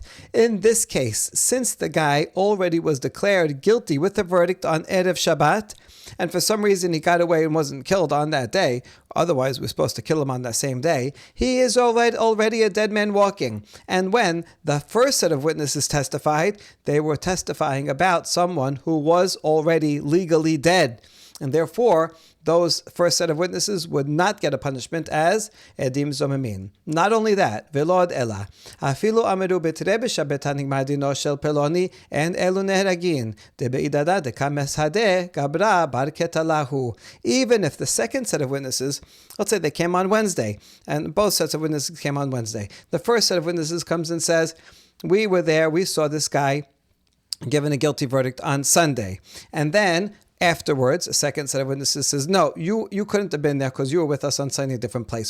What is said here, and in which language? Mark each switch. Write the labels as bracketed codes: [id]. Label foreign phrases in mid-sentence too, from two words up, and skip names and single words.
[en] In this case, since the guy already was declared guilty with the verdict on [he] ערב שבת, [en] and for some reason he got away and wasn't killed on that day, otherwise we're supposed to kill him on that same day, he is already a dead man walking. And when the first set of witnesses testified, they were testifying about someone who was already legally dead. And therefore, those first set of witnesses would not get a punishment as [he] עדים זוממין. [en] Not only that, [arc] ולא עוד אלא אפילו אמרו בתרי בשבתא נגמר דינו של פלוני אין אלו נהרגין דבעידנא דקא מסהדי האי גברא בר קטלא הוא. Even if the second set of witnesses, let's say they came on Wednesday, and both sets of witnesses came on Wednesday. The first set of witnesses comes and says, we were there, we saw this guy given a guilty verdict on Sunday. And then afterwards, a second set of witnesses says, no, you couldn't have been there because you were with us on Sunday, a different place.